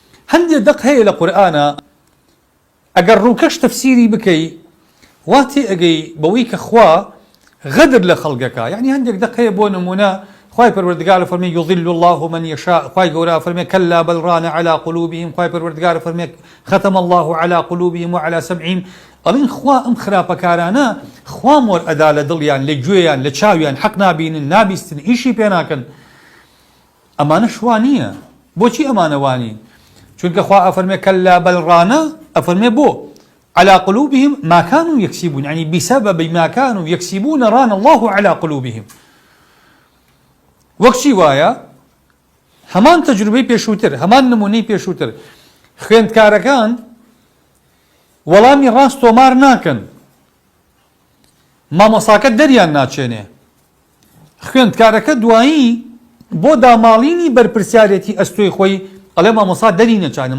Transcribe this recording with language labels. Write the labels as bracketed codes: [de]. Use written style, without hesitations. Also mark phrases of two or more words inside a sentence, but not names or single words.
[ckb] هەندێک دەق هەیە لە قورئانە ئەگەر ڕووکەش تەفسیری بکەی وا تێئەگەی بەوەی کە خوا غەدر لە خەڵکەکە. یعنی هەندێک دەق هەیە بۆ نمونە خوای پەروەردگار فەرمێ [ar] یضل الله من یشاء، [ckb] خوای گەورە فەرمێ [ar] کەلا بەل ڕان علی قلوبهم، [ckb] خوای پەروەردگار فەرمێ [ar] ختم الله على قلوبهم وعلى سمعهم. [ckb] ئەڵێن خوا ئەم خراپەکارانە خوا مۆر ئەدا لە دڵیان، لە گوێیان، لە چاویان، حەق نابینن، نابیستن، ئیشی پێ ناکەن. ئەمانە شوا نییە. بۆچی ئەمانە وانین؟ چونکە خوا ئەفەرمێ [ar] کەلا بەل ڕانە، [ckb] ئەفەرمێ بۆ [ar] على قلوبهم ما كانوا يكسبون، يعني بسبب ما كانوا يكسبون ران الله على قلوبهم. [ckb] وەکچی وایە هەمان تەجروبەی پێشووتر، هەمان نمونەی پێشووتر، خوێندکارەکان وەڵامی ڕاست تۆمار ناکەن، مامۆساکە دەریان ناچێنێ، خوێندکارەکە دوایی بۆ داماڵینی بەرپرسیارەتی ئەستۆی خۆی ئەڵێ مامۆسا دەری نەچانم.